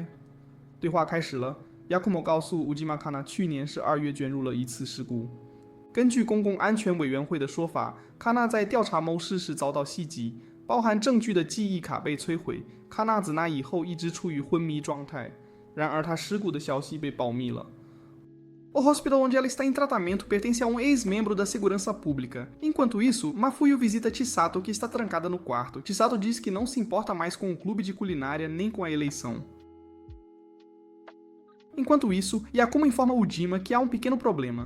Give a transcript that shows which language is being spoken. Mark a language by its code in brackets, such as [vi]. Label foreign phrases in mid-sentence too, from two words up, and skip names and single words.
[zh] 对话开始了。Yakumo 告诉 Ujima Kana 去年是2月卷入了一次事故。根据公共安全委员会的说法，卡纳在调查谋事时遭到袭击，包含证据的记忆卡被摧毁。卡纳自那以后一直处于昏迷状态，然而他尸骨的消息被保密了。 [pt] O hospital onde ela está em tratamento pertence a um ex-membro da segurança pública. Enquanto isso, Mafuyu visita Chisato, que está trancada no quarto. Chisato diz que não se importa mais com o clube de culinária nem com a eleição. Enquanto isso, Yakumo informa Ujima que há um pequeno problema.